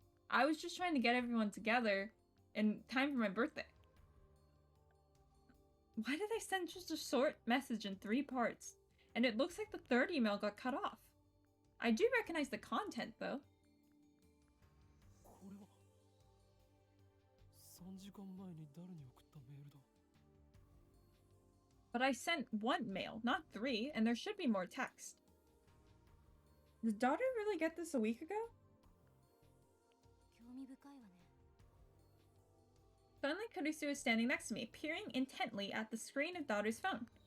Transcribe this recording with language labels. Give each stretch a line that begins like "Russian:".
English: I was just trying to get everyone together in time for my birthday. Why did I send just a short message in 3 parts? And it looks like the 3rd email got cut off. I do recognize the content, though.
Japanese: これは 3時間前に誰に送ったメールだ。
English: But I sent one mail, not 3, and there should be more text. Did daughter really get this a week ago?
Japanese: 興味深いわね。
English: Suddenly, Kurisu is standing next to me, peering intently at the screen of daughter's phone.